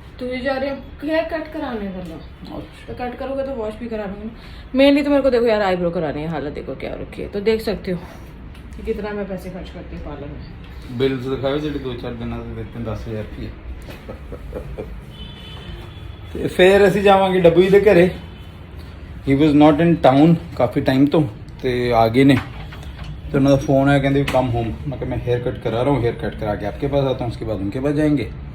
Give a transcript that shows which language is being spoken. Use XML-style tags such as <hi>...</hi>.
<hi>तुझे जा रहे हो हेयर कट कराने करना तो कट करोगे तो वॉश भी कराना। मेनली तो मेरे को देखो यार आईब्रो करानी है। हालत देखो क्या रखी है तो देख सकते हो कि कितना मैं पैसे खर्च करती हूँ पार्लर में। बिल्स दिखाओ जी 2-4 दिन देते हैं 10,000 रुपये।</hi> <pa>ਤੇ ਫਿਰ ਅਸੀਂ ਜਾਵਾਂਗੇ ਡੱਬੂ ਜੀ ਦੇ ਘਰੇ।</pa> <en>he was not in town</en> <pa>ਕਾਫੀ ਟਾਈਮ ਤੋਂ ਤੇ ਆ ਗਏ ਨੇ</pa> <hi>तो उन्होंने फ़ोन आया कहते कम होम। मैं हेयर कट करा रहा हूँ, हेयर कट करा के आपके पास आता हूँ, उसके बाद उनके पास जाएंगे।</hi>